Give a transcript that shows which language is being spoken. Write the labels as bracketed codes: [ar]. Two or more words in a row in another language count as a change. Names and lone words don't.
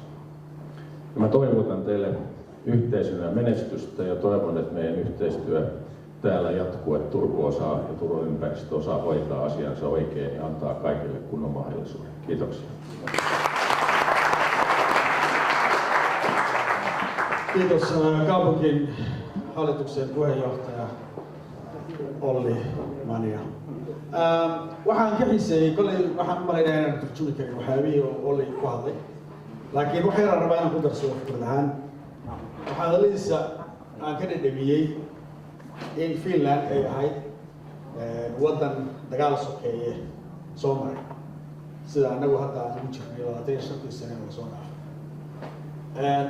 [fi] Ja mä toivotan teille yhteisönä menestystä ja toivon, että meidän yhteistyö täällä jatkuu, että Turku osaa ja Turun ympäristö osaa hoitaa asiansa oikein ja antaa kaikille kunnon mahdollisuuden. Kiitoksia. Kiitos kaupungin hallituksen puheenjohtaja Olli Mania. [so] Waxaan ka xiiseeyey kolley waxaan u malaynaya inaan turjumi karin waxyaabihii Olli ku hadlay laakiin waxa yaraan rabaa inaan ku darsado fikrad ahaan waxaa hadaladiisa aan ka dhadhamiyey in Finland ay ahayd waddan dagaal sokeeye soo maray sida anagu hadda aan ugu jirnay 25 sano oo soo dhaafay.